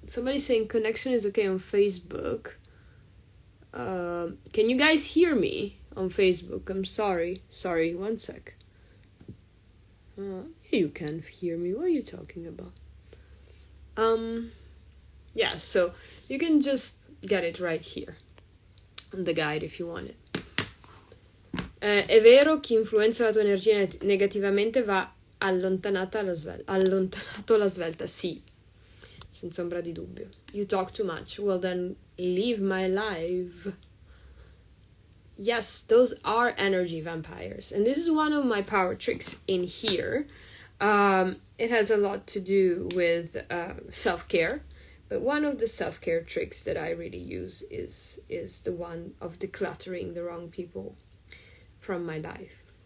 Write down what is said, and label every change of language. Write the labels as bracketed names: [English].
[English] Somebody's saying connection is okay on Facebook. Can you guys hear me on Facebook? I'm sorry. Sorry, one sec. You can hear me. What are you talking about? Yeah, so you can just get it right here on the guide if you want it. [Italian] È vero, chi influenza la tua energia negativamente va allontanata allontanato alla svelta. Sì, senza ombra di dubbio. [English] You talk too much. Well, then leave my life. Yes, those are energy vampires. And this is one of my power tricks in here. It has a lot to do with self-care. But one of the self-care tricks that I really use is the one of decluttering the wrong people from my life.